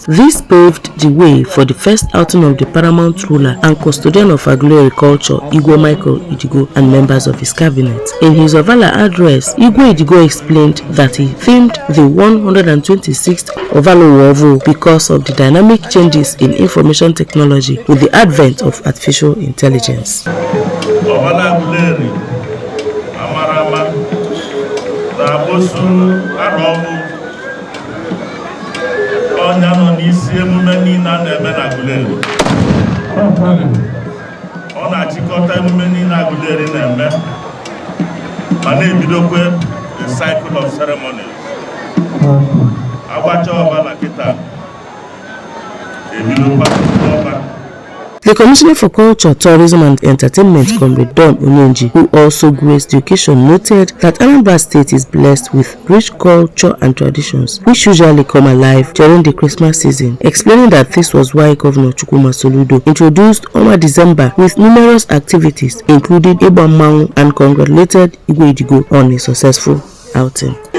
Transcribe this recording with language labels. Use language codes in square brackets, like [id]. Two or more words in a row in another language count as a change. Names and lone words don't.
[en] This paved the way for the first outing of the paramount ruler and custodian of Aguleri culture, Igbo Michael Idigo, and members of his cabinet. In his Ovala address, Igbo Idigo explained that he themed the 126th Ovala Uovo because of the dynamic changes in information technology with the advent of artificial intelligence. [ig] Ovala Aguleri, Amarama, Rabosu, Aromu, Onyano n'isi emume niile na-eme na Aguleri. Ọ na-achịkọta emume niile Aguleri na-eme ma na-ebidokwe [en] the cycle of ceremonies. [ig] Agbacha Ovala kịta ebidokwa ọba. [en] The Commissioner for Culture, Tourism and Entertainment, Comrade Don Onyenji, who also graced the occasion, noted that Anambra State is blessed with rich culture and traditions, which usually come alive during the Christmas season, explaining that this was why Governor Chukwuma Soludo introduced Oma December with numerous activities, including Igbo Mangu, and congratulated Igbo Idigo on a successful outing.